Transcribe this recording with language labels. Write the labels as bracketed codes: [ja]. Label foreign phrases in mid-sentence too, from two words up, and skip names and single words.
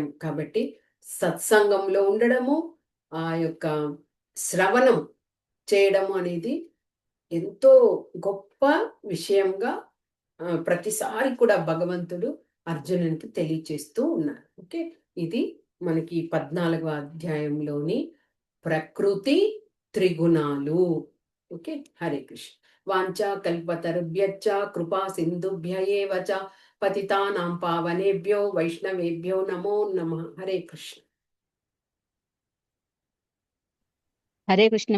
[te] కాబట్టి సత్సంగంలో ఉండడము, ఆ యొక్క శ్రవణం చేయడము అనేది ఎంతో గొప్ప విషయంగా ప్రతిసారి కూడా భగవంతుడు అర్జునునికి తెలియచేస్తూ ఉన్నారు. ఓకే. ఇది మనకి 14వ అధ్యాయంలోని ప్రకృతి త్రిగుణాలు. [sa] ఓకే. హరే కృష్ణ. వాంఛా కల్పతరుభ్యశ్చ కృపా సింధుభ్య ఏవ చ పతితానాం పావనేభ్యో వైష్ణవేభ్యో నమో నమః. హరే కృష్ణ. హరే కృష్ణ